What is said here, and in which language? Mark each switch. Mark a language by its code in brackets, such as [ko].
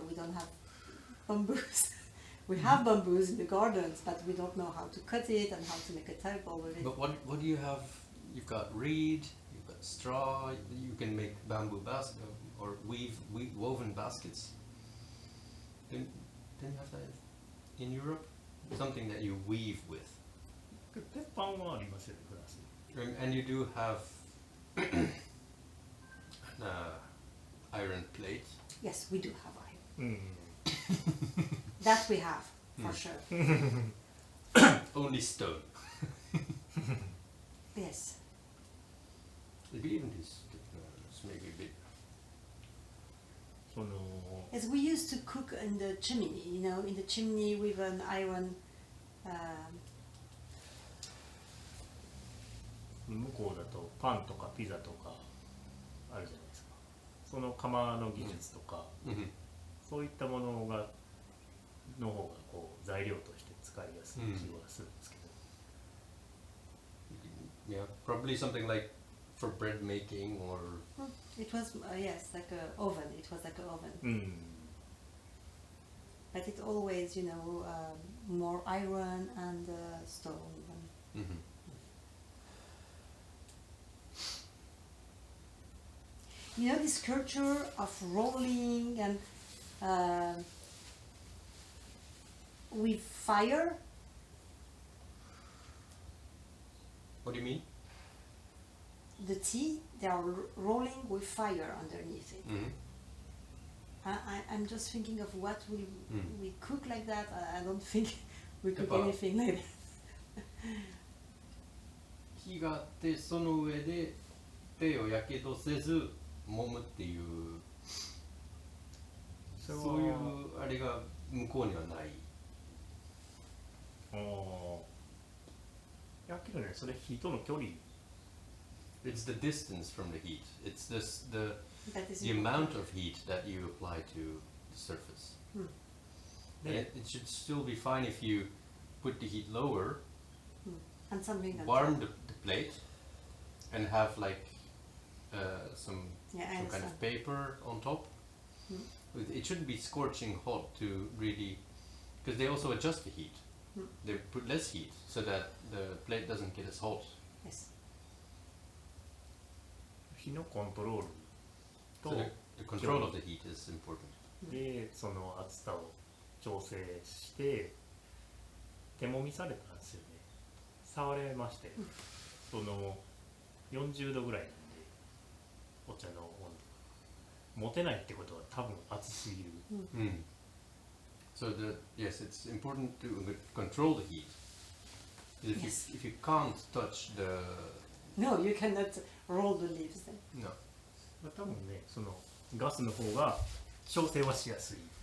[en] We don't have bamboos. We have bamboos in the gardens, but we don't know how to cut it and how to make a table with it. But what do you have? You've got reed, you've got straw. You can make bamboo baskets or woven baskets. Didn't you have that in Europe? Something that you weave with. [ja] 鉄板はありますよね、フランス。 [en] And you do have iron plate. Yes, we do have iron. That we have, for sure. Only stone. Yes. Maybe even this maybe a bit. その Yes, we used to cook in the chimney, you know, in the chimney with an iron. [ja] 向こうだとパンとかピザとかあるじゃないですか。その窯の技術とか、そういったものがの方がこう材料として使いやすい気はするんですけど。 [en] Yeah, probably something like for bread making or. It was yes, like an oven. It was like an oven. But it always, you know, more iron and stone. You know this culture of rolling and with fire. What do you mean? The tea, they are rolling with fire underneath it. I'm just thinking of what we cook like that. I don't think we cook anything like that. [ja] 火があってその上で手をやけどせず揉むっていうそういうあれが向こうにはない。いやけどね、それ火との距離。 [en] It's the distance from the heat. It's the amount of heat that you apply to the surface. And it should still be fine if you put the heat lower, And something warm the plate, and have like some kind of paper on top. It shouldn't be scorching hot to really, because they also adjust the heat. They put less heat so that the plate doesn't get as hot. Yes. [ja] 火のコントロール [en] So と the control of the heat is important. [ja] でその熱さを調整して手もみされたんですよね。触れまして、その40度ぐらいなんでお茶の温度持てないってことは多分熱すぎる。 [en] So yes, it's important to control the heat. If you can't touch the No, you cannot roll the leaves then. no. [ja] 多分ね、そのガスの方が調整はしやすい。